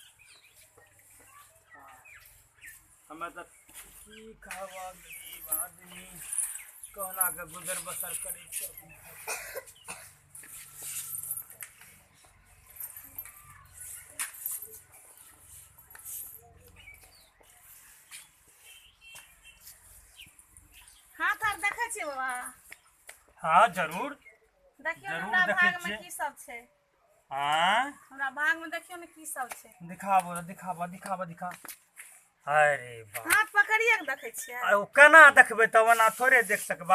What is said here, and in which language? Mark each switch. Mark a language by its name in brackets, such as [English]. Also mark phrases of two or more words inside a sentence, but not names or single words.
[Maithili] हमें तो की कहवा गरीब आदमी कहना के गुजर बसर करे छ हाथ आर देखे छी बाबा हाँ जरूर देखियो जरूर हमरा देखै भाग में छियै। की सब छै हाँ हमरा भाग में देखियो ने की सब छै दिखाबो दिखाबो दिखाबो दिखा अरे वाह हाथ पकड़िए के देखे छियै आ ओ केना देखबै तब ओना थोड़े देख सकबै